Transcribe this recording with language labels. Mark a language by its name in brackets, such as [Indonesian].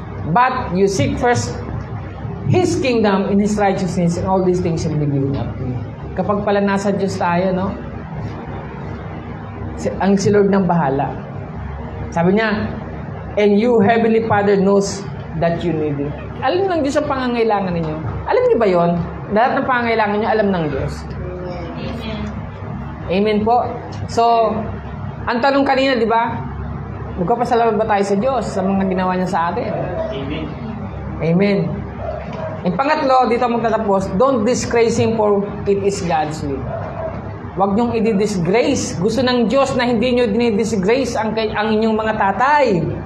[English] But you seek first His kingdom and His righteousness, and all these things shall be given up to you. [Filipino] Kapag pala nasa Diyos tayo, no? Ang si Lord ng bahala. Sabi niya, [English] and you, Heavenly Father, knows that you need it. [Filipino] Alam ng Diyos ang pangangailangan ninyo. Alam niyo ba yon? Lahat ng pangangailangan niyo, alam ng Diyos. Amen. Amen po. So, ang tanong kanina, di ba? Nagpapasalamat ba tayo sa Diyos sa mga ginawa niya sa atin? Amen. Amen. Yung pangatlo, dito magtatapos, [English] don't disgrace Him for it is God's will. [Filipino] Huwag niyong i-disgrace. Gusto ng Diyos na hindi niyo dinidisgrace ang inyong mga tatay.